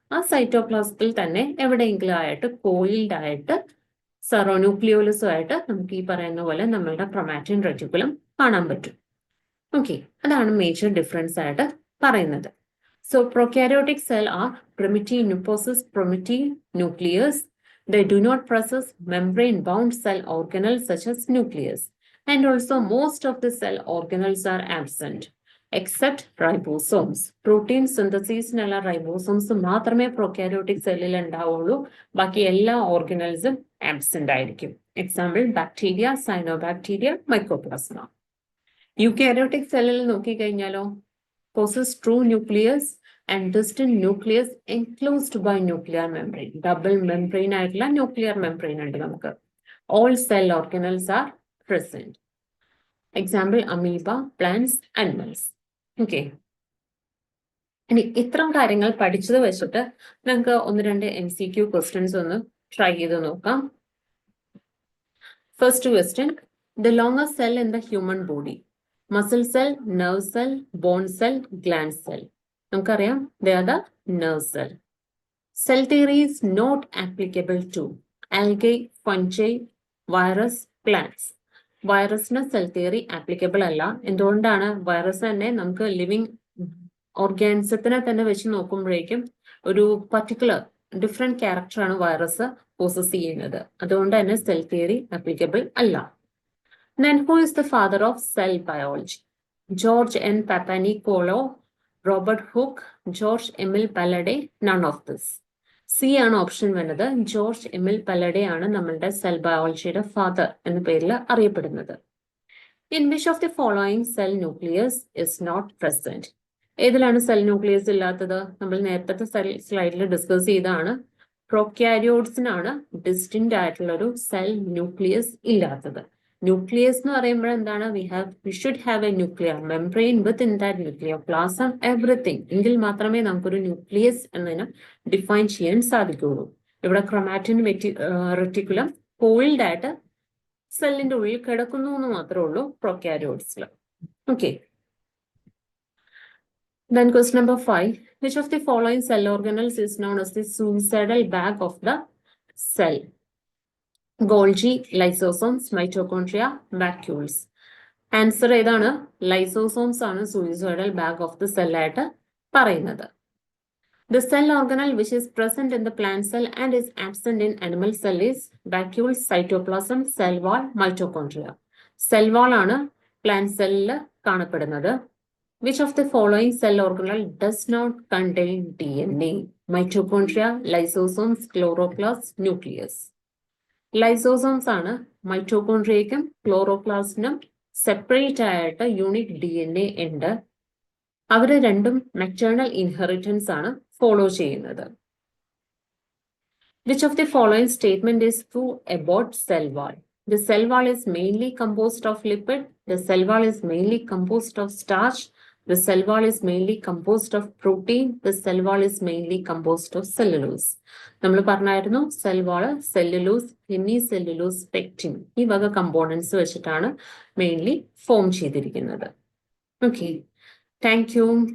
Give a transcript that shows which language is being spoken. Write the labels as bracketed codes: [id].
[ml] ആ സൈറ്റോപ്ലാസത്തിൽ തന്നെ എവിടെയെങ്കിലും ആയിട്ട് കോയിൽഡ് ആയിട്ട് ന്യൂക്ലിയോലസുമായിട്ട് നമുക്ക് ഈ പറയുന്ന പോലെ നമ്മളുടെ ക്രൊമാറ്റിൻ റെറ്റിക്കുലം കാണാൻ പറ്റും. ഓക്കെ, അതാണ് മേജർ ഡിഫറൻസ് ആയിട്ട് പറയുന്നത്. [en] So prokaryotic cell are primitive possess primitive nucleus. They do not possess membrane-bound cell organelles such as nucleus. And also most of the cell organelles are absent, except ribosomes. [ml] Protein synthesis nalla ribosomes മാത്രമേ prokaryotic cellil ഉണ്ടാവുള്ളൂ. ബാക്കി എല്ലാ organellesഉം absent ആയിരിക്കും. [en] Example, bacteria, cyanobacteria, mycoplasma. Eukaryotic cellil [ml] നോക്കിക്കഴിഞ്ഞാലോ [en] possess true nucleus and distinct nucleus enclosed by nuclear membrane. [ml] Double membrane ആയിട്ടുള്ള nuclear membrane ഉണ്ട് നമുക്ക്. [en] All cell organelles are present. Example, amoeba, plants, animals. Okay. [ml] ഇനി ഇത്തരം കാര്യങ്ങൾ പഠിച്ചത് വെച്ചിട്ട് നമുക്ക് ഒന്ന് രണ്ട് MCQ ക്വസ്റ്റ്യൻസ് ഒന്ന് ട്രൈ ചെയ്ത് നോക്കാം. [en] First question, the longest cell in the human body. Muscle cell, nerve cell, bone cell, gland cell. [ml] നമുക്കറിയാം, [en] they are the nerve cell. Cell theory is not applicable to algae, fungi, virus, plants. [ml] വൈറസിന് cell theory applicable അല്ല. എന്തുകൊണ്ടാണ്? Virus തന്നെ നമുക്ക് living ഓർഗാനിസത്തിനെ തന്നെ വെച്ച് നോക്കുമ്പോഴേക്കും ഒരു particular different ക്യാരക്ടറാണ് virus poses ചെയ്യുന്നത്. അതുകൊണ്ട് തന്നെ സെൽ തിയറി ആപ്ലിക്കബിൾ അല്ല. [en] Then who is the father of cell biology? George N. Papanicolaou, Robert Hooke, George Emil Pallade, none of this. [ml] C ആണ് ഓപ്ഷൻ വരുന്നത്. ജോർജ് എമിൽ പല്ലഡെ ആണ് നമ്മളുടെ സെൽ ബയോളജിയുടെ ഫാദർ എന്ന പേരിൽ അറിയപ്പെടുന്നത്. [en] In which of the following cell nucleus is not present? [ml] ഏതിലാണ് cell nucleus ഇല്ലാത്തത്? നമ്മൾ നേരത്തെ സ്ലൈഡിൽ ഡിസ്കസ് ചെയ്താണ്. പ്രോക്യാരിയോട്സിനാണ് ഡിസ്റ്റിങ്ക്റ്റ് ആയിട്ടുള്ള ഒരു സെൽ ന്യൂക്ലിയസ് ഇല്ലാത്തത്. ന്യൂക്ലിയസ് എന്ന് പറയുമ്പോൾ എന്താണ്? [en] we should have a nuclear membrane within that nucleoplasm, everything. [ml] എങ്കിൽ മാത്രമേ നമുക്കൊരു ന്യൂക്ലിയസ് എന്നതിനെ ഡിഫൈൻ ചെയ്യാൻ സാധിക്കുകയുള്ളൂ. ഇവിടെ ക്രൊമാറ്റിൻ റെറ്റിക്കുലം കോയിൽഡ് ആയിട്ട് സെല്ലിന്റെ ഉള്ളിൽ കിടക്കുന്നു എന്ന് മാത്രമേ ഉള്ളൂ പ്രോക്യാരിയോട്സിൽ. Okay. [en] Then question number 5. Which of the following cell organelles is known as the suicidal bag of the cell? Golgi, lysosomes, mitochondria, vacuoles. [ml] Answer ഏതാണ്? ലൈസോസോംസ് ആണ് [en] suicidal bag of the cell [ml] ആയിട്ട് പറയുന്നത്. [en] The cell organelle which is present in the plant cell and is absent in animal cell is vacuole, cytoplasm, cell wall, mitochondria. [ml] Cell wall ആണ് plant cell കാണപ്പെടുന്നത്. [en] Which of the following cell organelle does not contain DNA? Mitochondria, lysosomes, chloroplast, nucleus. [ml] Lysosomes ആണ് മൈറ്റോകോൺട്രിയയ്ക്കും ക്ലോറോപ്ലാസ്റ്റിനും separate ആയിട്ട് unique DNA ഉണ്ട്. അവര് രണ്ടും maternal inheritance ആണ് follow ചെയ്യുന്നത്. [en] Which of the following statement is true about cell wall? The cell wall is mainly composed of lipid. The cell wall is mainly composed of starch. The cell wall is mainly composed of protein. The cell wall is mainly composed of cellulose. [ml] നമ്മൾ പറഞ്ഞായിരുന്നു cell വാള് cellulose, hemi cellulose, pectin ഈ വക components വെച്ചിട്ടാണ് mainly form ചെയ്തിരിക്കുന്നത്. Okay, thank you.